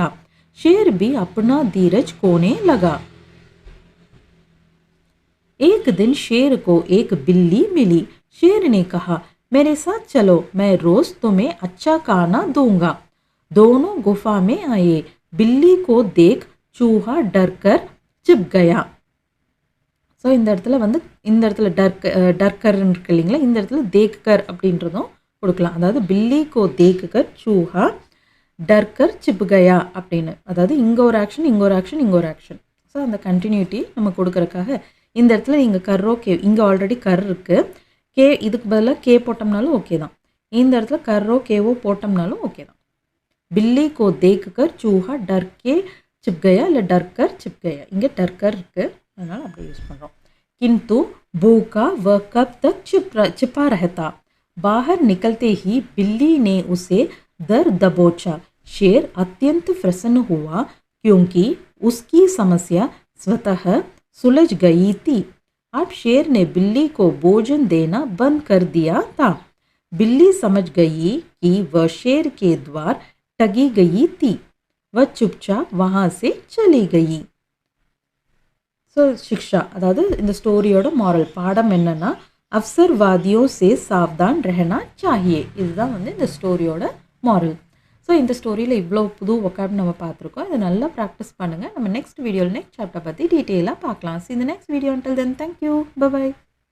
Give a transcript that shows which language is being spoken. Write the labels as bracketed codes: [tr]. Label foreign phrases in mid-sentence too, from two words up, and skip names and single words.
[hi] शेर भी अपना धीरज खोने लगा। एक दिन शेर को एक बिल्ली मिली। शेर ने कहा, मेरे साथ चलो, मैं रोज तुम्हें अच्छा खाना दूंगा। दोनों गुफा में आए। बिल्ली को देख चूहा डर कर छिप गया। [ta] ஸோ இந்த இடத்துல டர்கர் இருக்கு இல்லைங்களா, இந்த இடத்துல தேக்கர் அப்படின்றதும் கொடுக்கலாம். அதாவது [hi] बिल्ली को देखकर चूहा डरकर छिप गया [ta] அப்படின்னு, அதாவது இங்கே ஒரு ஆக்ஷன் இங்கே ஒரு ஆக்ஷன் இங்கே ஒரு ஆக்ஷன். ஸோ அந்த கண்டினியூட்டி நம்ம கொடுக்கறதுக்காக இந்த இடத்துல நீங்கள் கர்ரோ கே, இங்கே ஆல்ரெடி கர் இருக்குது, கே இதுக்கு பதிலாக கே போட்டோம்னாலும் ஓகே தான். இந்த இடத்துல கர்ரோ கேவோ போட்டோம்னாலும் ஓகே தான். [hi] बिल्ली को देखकर चूहा डरके छिप गया [ta] இல்லை [hi] डरकर छिप गया, [ta] இங்கே டர்கர் இருக்குது அதனால் அப்படி யூஸ் பண்ணுறோம். [hi] किंतु भूखा वह कब तक छिपा रहता। बाहर निकलते ही बिल्ली ने उसे दर दबोचा। शेर अत्यंत प्रसन्न हुआ क्योंकि उसकी समस्या स्वतः सुलझ गई थी। अब शेर ने बिल्ली को भोजन देना बंद कर दिया था। बिल्ली समझ गई कि वह शेर के द्वार ठगी गई थी। वह चुपचाप वहाँ से चली गई। [ta] ஸோ சிக்ஷா, அதாவது இந்த ஸ்டோரியோட மாரல் பாடம் என்னென்னா, [hi] अवसरवादियों से सावधान रहना चाहिए, [ta] இதுதான் இந்த ஸ்டோரியோட மாரல். ஸோ இந்த ஸ்டோரியில் இவ்வளோ புது ஒக்காப் நம்ம பார்த்துருக்கோம். இதை நல்லா ப்ராக்டிஸ் பண்ணுங்கள். நம்ம நெக்ஸ்ட் வீடியோவில் [en] next chapter [ta] பற்றி டீட்டெயிலாக பார்க்கலாம். ஸோ இந்த [en] next video. until then, thank you, bye bye.